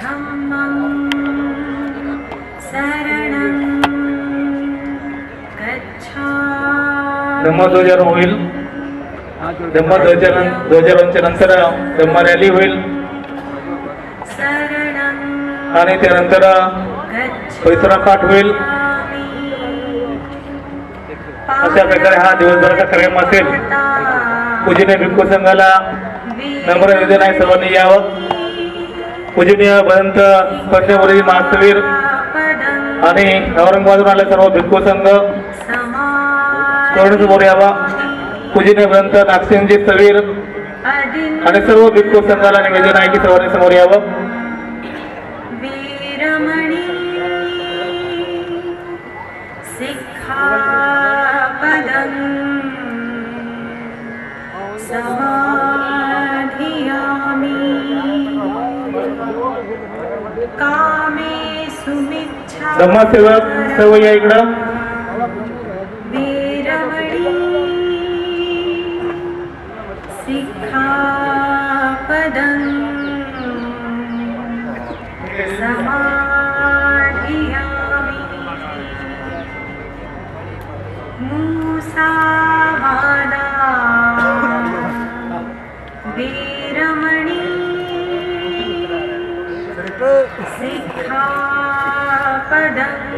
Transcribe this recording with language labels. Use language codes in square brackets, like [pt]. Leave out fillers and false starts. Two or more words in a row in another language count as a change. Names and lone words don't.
[pi] धम्मं शरणं गच्छामि। [mr] धम्मध्वजारोहण होईल. धम्मध्वजारोहणाच्या नंतर धम्म रॅली होईल आणि त्यानंतर पैसरा पाठ होईल. अशा प्रकारे हा दिवसभराचा कार्यक्रम असेल. पूजनीय भिक्खू संघाला नम्र निवेदन आहे, सर्वांनी यावं. पूजनीय भंत पंचमुरी महावीर आणि औरंगाबादून आले सर्व भिक्खू संघ समोर यावा. पूजनीय भंत नागसिंहजी सवीर आणि सर्व भिक्खू संघाला निवेदन आहे की सर्वांनी समोर यावं. [pi] वीरमणी सिक्खापदं समाधियामि कामेषु मिच्छा. [mr] धम्मसेवक सर्व या इकडं. [pi] वीरमणी सिक्खापदं समाधियामि मुसावादा वीरमणी सिक्खापदं